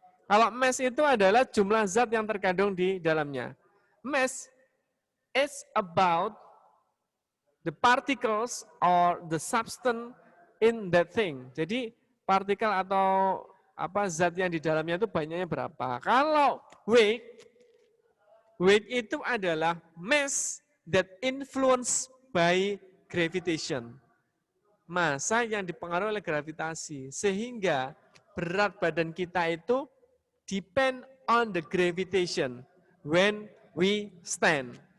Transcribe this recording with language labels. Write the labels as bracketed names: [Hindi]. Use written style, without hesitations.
[Indonesian] Kalau mass itu adalah jumlah zat yang terkandung di dalamnya. [English] Mass is about the particles or the substance in that thing. [Indonesian] Jadi partikel atau zat yang di dalamnya itu banyaknya berapa. Kalau [English] weight [Indonesian] itu adalah [English] mass that influenced by gravitation. [Indonesian] Massa yang dipengaruhi oleh gravitasi. Sehingga berat badan kita itu [English] depend on the gravitation when we stand.